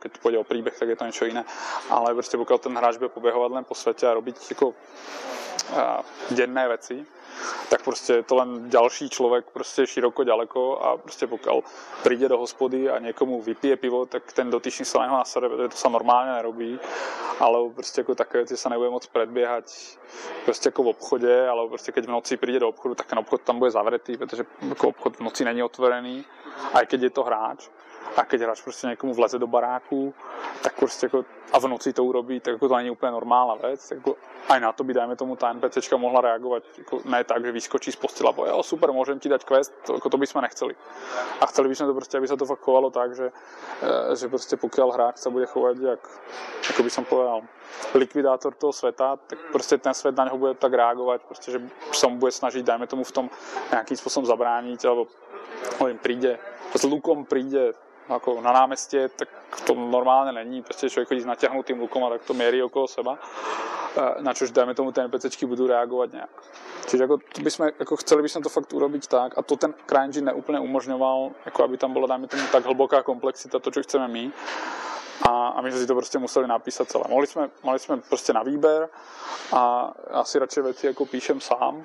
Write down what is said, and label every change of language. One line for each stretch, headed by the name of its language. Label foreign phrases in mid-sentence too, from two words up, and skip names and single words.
Slovak: Keď pôjde o príbeh, tak je to niečo iné, ale prostě pokiaľ ten hráč bude pobehovať len po svete a robiť jako denné veci, tak prostě je to len ďalší človek prostě široko ďaleko a prostě pokiaľ príde do hospody a niekomu vypije pivo, tak ten dotyčný sa na neho nasere, protože to sa normálne nerobí, ale
Czech: prostě jako
Slovak: také veci sa nebude moc predbiehať
Czech: prostě jako
Slovak: v obchode, alebo prostě keď v noci príde do obchodu, tak ten obchod tam bude zavretý,
Czech: protože jako
Slovak: obchod v noci není otvorený, aj keď je to hráč. A keď hráč
Czech: prostě někomu vleze
Slovak: do baráku, tak
Czech: prostě jako
Slovak: a v noci to urobí, tak jako to
Czech: není úplně
Slovak: normálna vec. Jako aj na to by, dajme tomu, ta NPCčka mohla reagovat, jako ne tak, že vyskočí z postela, bo jo, super, môžem ti dať quest, to by sme nechceli. A chceli by sme to prostě, aby sa to fakt chovalo tak, že prostě pokiaľ hráč sa bude chovať jako by som povedal, likvidátor toho sveta, tak prostě ten svet na něho bude tak reagovat, prostě, že sa mu bude snažiť, dajme tomu, v tom nejakým spôsobom zabrániť, alebo príde, s lukom príde jako na náměstí, tak to
Czech: normálně není. Prostě člověk chodí
Slovak: s natiahnutým lukom a tak to měří okolo seba. Na čož, dajme tomu,
Czech: ty NPCčky budou reagovat nějak.
Slovak: Čiže jako, chceli by sme to fakt urobiť tak a to ten CryEngine
Czech: neúplně umožňoval, jako aby tam byla,
Slovak: dajme tomu, tak hlboká komplexita, to, čo chceme my.
Czech: A my jsme si to prostě museli napísat celé.
Slovak: Mali jsme prostě na výber a asi radšej veci jako píšem sám.